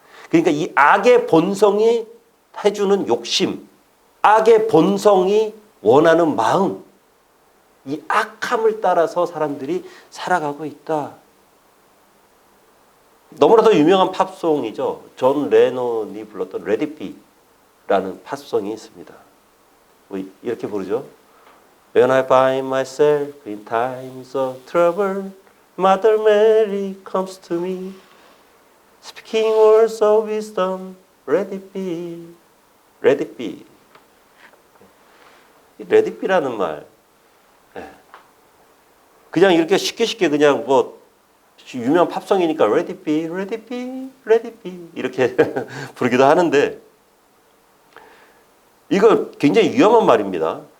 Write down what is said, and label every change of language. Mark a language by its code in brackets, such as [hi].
[ko] 그러니까 이 악의 본성이 해주는 욕심, 악의 본성이 원하는 마음, 이 악함을 따라서 사람들이 살아가고 있다. 너무나도 유명한 팝송이죠. 존 레논이 불렀던 Let It Be라는 팝송이 있습니다. 이렇게 부르죠. [en] When I find myself in times of trouble, Mother Mary comes to me, speaking words of wisdom, let it be, let it be. [ko] 이 [en] let it be [ko] 라는 말, 그냥 이렇게 쉽게 그냥 뭐 유명한 팝송이니까 [en] let it be, let it be, let it be [ko] 이렇게 부르기도 하는데 이거 굉장히 위험한 말입니다.